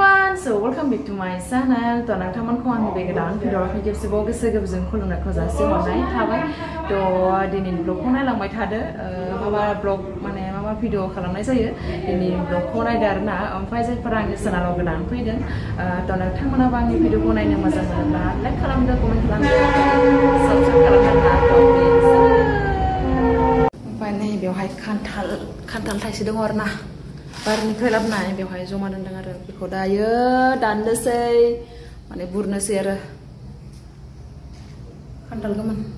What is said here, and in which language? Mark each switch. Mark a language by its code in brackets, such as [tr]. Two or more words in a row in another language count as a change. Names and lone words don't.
[en] everyone, so welcome back to my channel. [brx] To nangtamanko ang begadang video ni jeb sebo gese gebjeng khulungna khojasi honnai thabai. To dinin vlog ko nailangbai thado. Maba vlog mane maba video khalamnai jayo. Dinin vlog ko naidो आरोना ओमफ्राय जायफोरा आंनि चेनेलाव गोदान फैदों to नोंथांमोनाबो आंनि भिडिअखौ नायनो मोजां मोनोब्ला लाइक खालामदो कमेन्ट खालामदो साबस्क्राइब खालामदो ओमफ्राय नै बेवहाय खान्थाल थाइसे दङ आरोना बारनिफ्राय लाबोनाय बेवहाय जमा दोनदों आरो बेखौ दायो दाननोसै माने बुरनोसै आरो खान्थाल गोमोन